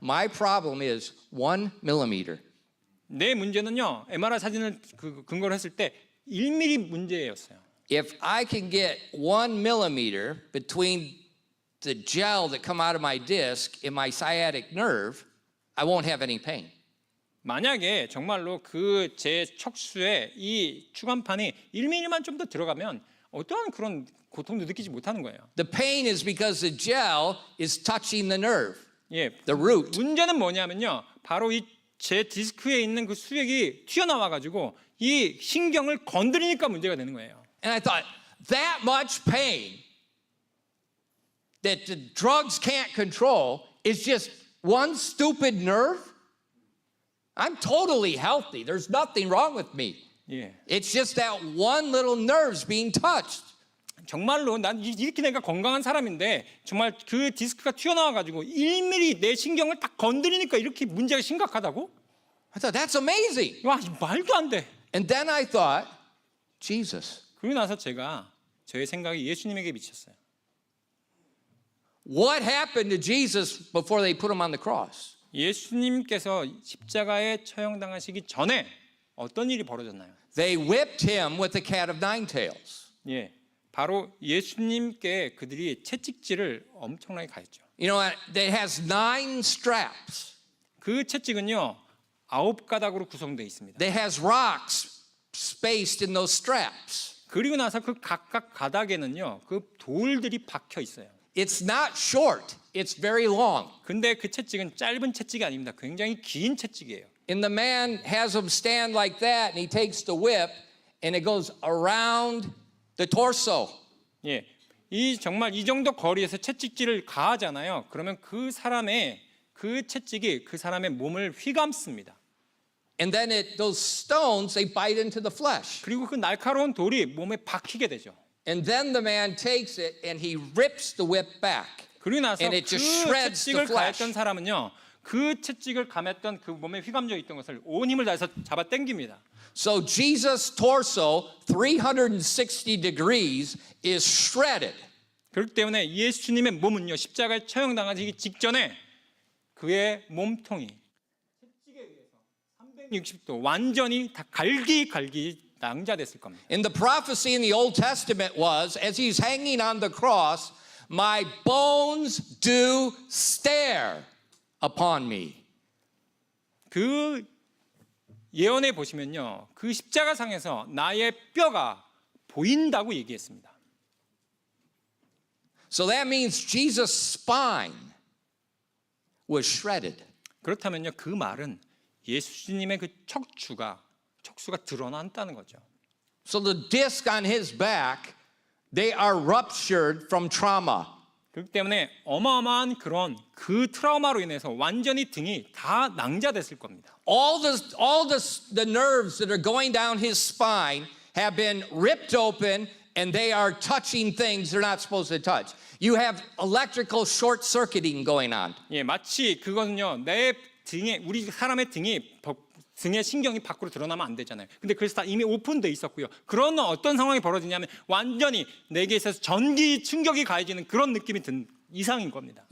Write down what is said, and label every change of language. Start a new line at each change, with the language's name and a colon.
English: My problem is 1 millimeter.
Korean: 내 문제는요. MRI 사진을 근거로 했을 때 1mm 문제였어요.
English: If I can get 1 millimeter between the gel that come out of my disc and my sciatic nerve, I won't have any pain.
Korean: 만약에 정말로 그 제 척수에 이 추간판이 1mm만 좀 더 들어가면 어떠한 그런 고통도 느끼지 못하는 거예요.
English: The pain is because the gel is touching the nerve,
Korean: 예,
English: the root.
Korean: 문제는 뭐냐면요. 바로 이 제 디스크에 있는 그 수액이 튀어나와 가지고 이 신경을 건드리니까 문제가 되는 거예요.
English: And I thought, that much pain that the drugs can't control is just one stupid nerve? I'm totally healthy. There's nothing wrong with me.
Korean: 예.
English: It's just that one little nerve's being touched.
Korean: 정말로 난 이렇게 내가 건강한 사람인데 정말 그 디스크가 튀어나와 가지고 1mm 내 신경을 딱 건드리니까 이렇게 문제가 심각하다고?
English: I thought, that's amazing.
Korean: 와, 말도 안 돼.
English: And then I thought, Jesus,
Korean: 그러고 나서 제가 저의 생각이 예수님에게 미쳤어요.
English: what happened to Jesus before they put him on the cross?
Korean: 예수님께서 십자가에 처형당하시기 전에 어떤 일이 벌어졌나요?
English: They whipped him with the cat of nine tails.
Korean: 예, 바로 예수님께 그들이 채찍질을 엄청나게 가했죠.
English: You know, that has 9 straps.
Korean: 그 채찍은요 9가닥으로 구성되어 있습니다.
English: That has rocks spaced in those straps.
Korean: 그리고 나서 그 각각 가닥에는요 그 돌들이 박혀 있어요.
English: It's not short. It's very long.
Korean: 근데 그 채찍은 짧은 채찍이 아닙니다. 굉장히 긴 채찍이에요.
English: And the man has him stand like that, and he takes the whip, and it goes around the torso.
Korean: 예, 이 정말 이 정도 거리에서 채찍질을 가하잖아요. 그러면 그 사람의 그 채찍이 그 사람의 몸을 휘감습니다.
English: And then those stones, they bite into the flesh.
Korean: 그리고 그 날카로운 돌이 몸에 박히게 되죠.
English: And then the man takes it and he rips the whip back.
Korean: 그리고 나서
English: And
Korean: 그
English: it just shreds the
Korean: 채찍을
English: flesh.
Korean: 가했던 사람은요, 그 채찍을 감했던 그 몸에 휘감져 있던 것을 온 힘을 다해서 잡아 당깁니다.
English: So Jesus' torso, 360 degrees, is shredded.
Korean: 그렇기 때문에 예수님의 몸은요, 십자가에 처형당하기 직전에 그의 몸통이 채찍에 의해서 360도 완전히 다 갈기갈기 낭자됐을 겁니다.
English: And the prophecy in the Old Testament was, as he's hanging on the cross, my bones do stare upon me.
Korean: 그 예언에 보시면요, 그 십자가상에서 나의 뼈가 보인다고 얘기했습니다.
English: So that means Jesus' spine was shredded.
Korean: 그렇다면요, 그 말은 예수님의 그 척수가 드러난다는 거죠.
English: So the disc on his back, they are ruptured from trauma.
Korean: 그렇기 때문에 어마어마한 그런 그 트라우마로 인해서 완전히 등이 다 낭자됐을 겁니다.
English: All the nerves that are going down his spine have been ripped open and they are touching things they're not supposed to touch. You have electrical short circuiting going on.
Korean: 예, 마치 그거는요, 내 등에 우리 사람의 등의 신경이 밖으로 드러나면 안 되잖아요. 근데 그래서 다 이미 오픈돼 있었고요. 그런 어떤 상황이 벌어지냐면 완전히 내게 있어서 전기 충격이 가해지는 그런 느낌이 든 이상인 겁니다.